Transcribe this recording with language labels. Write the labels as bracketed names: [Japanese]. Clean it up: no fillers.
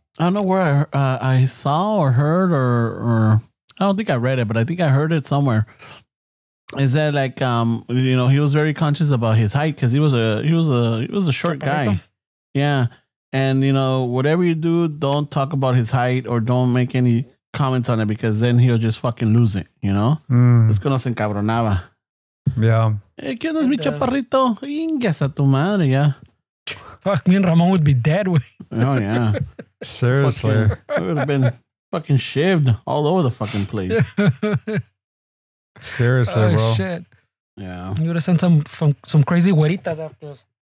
[English] I don't know where I saw or heard or I don't think I read it, but I think I heard it somewhere. Is that like you know, he was very conscious about his height because he was a short guy. Yeah. And, you know, whatever you do, don't talk about his height or don't make any comments on it, because then he'll just fucking lose it, you know? [Spanish] Es que no se encabronaba. [English] Yeah. [Spanish] ¿Qué onda es mi chaparrito? Ingas a tu madre, ya. [English] Fuck, me and Ramon would be dead. Oh, yeah. Seriously. We would have been fucking shaved all over the fucking place. Seriously, bro. Shit. Yeah. You would have sent some crazy güeritas after us.